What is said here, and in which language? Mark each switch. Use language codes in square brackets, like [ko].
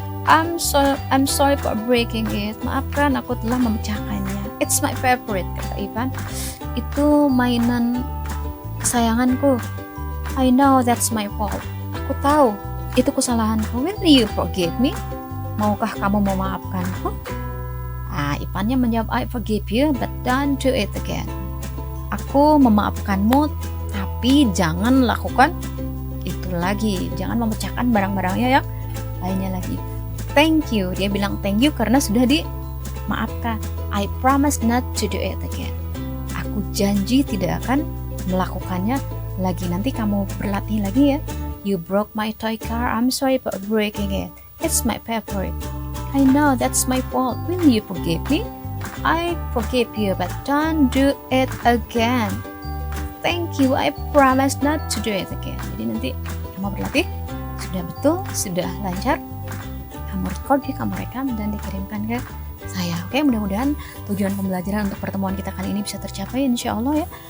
[en] I'm sorry for breaking it. [id] Maafkan aku telah memecahkannya. [en] It's my favorite, [id] kata Ivan. Itu mainan kesayanganku. [en] I know that's my fault. [id] Aku tahu itu kesalahanku. [en] Will you forgive me? [id] Maukah kamu memaafkanku? Ivannya menjawab, [en] I forgive you, but don't do it again. [id] Aku memaafkanmu, tapi jangan lakukan itu lagi. Jangan memecahkan barang-barangnya yang lainnya lagi. [en] Thank you. [id] Dia bilang thank you karena sudah dimaafkan. [en] I promise not to do it again. [id] Aku janji tidak akan melakukannya lagi. Nanti kamu berlatih lagi ya. [en] You broke my toy car. I'm sorry for breaking it. It's my favorite. I know that's my fault. Will you forgive me? I forgive you, but don't do it again. Thank you, I promise not to do it again. [id] Jadi nanti kamu berlatih, sudah betul, sudah lancar, kamu record, kamu rekam dan dikirimkan ke saya. Oke, mudah-mudahan tujuan pembelajaran untuk pertemuan kita kali ini bisa tercapai, insya Allah ya.